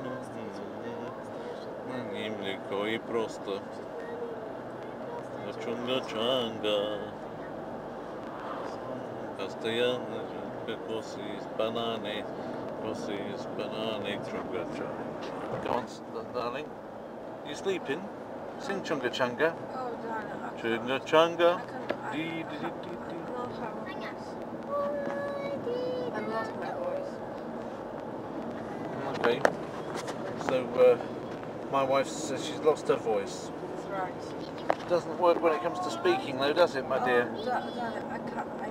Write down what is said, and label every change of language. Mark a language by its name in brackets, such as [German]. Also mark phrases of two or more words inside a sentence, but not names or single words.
[Polish] Mleko i prosto. [Russian] Chunga changa. Castellano, cosis, banane, chunga changa. [English] Go on, darling. You sleeping? Sing chunga changa. Oh, darling. [Russian] Chunga changa. Dee, Dee dee dee dee dee. [English] I've lost my voice. Okay. So my wife says she's lost her voice. That's right. It doesn't work when it comes to speaking though, does it, my dear? Darling, I can't.